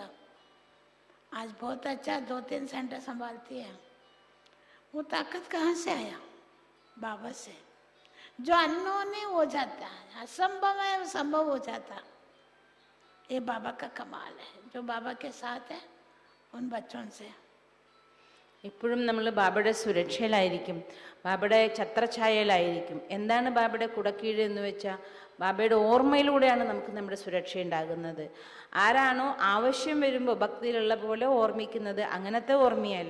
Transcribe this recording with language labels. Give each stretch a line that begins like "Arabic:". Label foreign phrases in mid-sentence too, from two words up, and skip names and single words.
Hindi: आज बहुत अच्छा 2-3 सेंटर संभालती है. वो ताकत कहाँ से आया? बाबा से. जो अननोन है हो जाता है, असंभव है वो संभव हो जाता. ये बाबा का कमाल है. जो बाबा के साथ है उन बच्चों से
Malayalam: എപ്പോഴും നമ്മൾ ബാബയുടെ സുരക്ഷയിലായിരിക്കും, ബാബയുടെ ഛത്രഛായയിലായിരിക്കും. എന്താണ് ബാബയുടെ കുടക്കീഴ് എന്ന് വെച്ചാൽ ബാബയുടെ ഓർമ്മയിലൂടെയാണ് നമുക്ക് നമ്മുടെ സുരക്ഷ ഉണ്ടാകുന്നത്. ആരാണോ ആവശ്യം വരുമ്പോൾ ഭക്തിയിലുള്ള പോലെ ഓർമ്മിക്കുന്നത്, അങ്ങനത്തെ ഓർമ്മയല്ല.